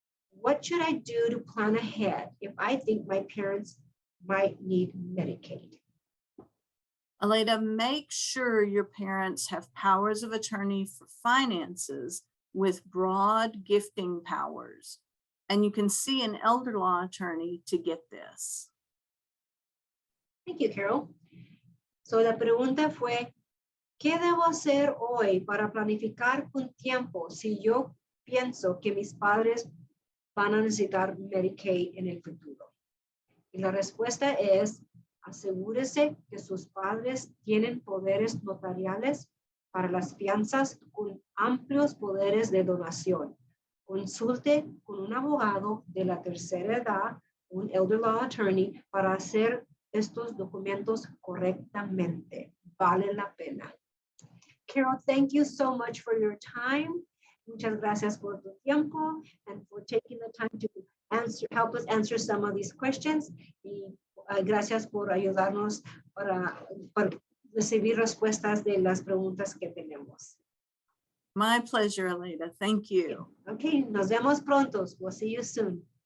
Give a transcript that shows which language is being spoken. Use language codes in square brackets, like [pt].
[en] What should I do to plan ahead if I think my parents might need Medicaid? Aleda, make sure your parents have powers of attorney for finances with broad gifting powers. And you can see an elder law attorney to get this. Thank you, Carol. [es] So la pregunta fue, ¿qué debo hacer hoy para planificar con tiempo si yo pienso que mis padres van a necesitar Medicaid en el futuro? Y la respuesta es, asegúrese que sus padres tienen poderes notariales para las fianzas con amplios poderes de donación. Consulte con un abogado de la tercera edad, un [en] elder law attorney, [es] para hacer estos documentos correctamente. Vale la pena. [en] Carol, thank you so much for your time. [es] Muchas gracias por tu tiempo [en] and for taking the time to help us answer some of these questions. [es] Y gracias por ayudarnos para recibir respuestas de las preguntas que tenemos. [en] My pleasure, Aleda. Thank you. Okay, [es] nos vemos pronto. [en] We'll see you soon.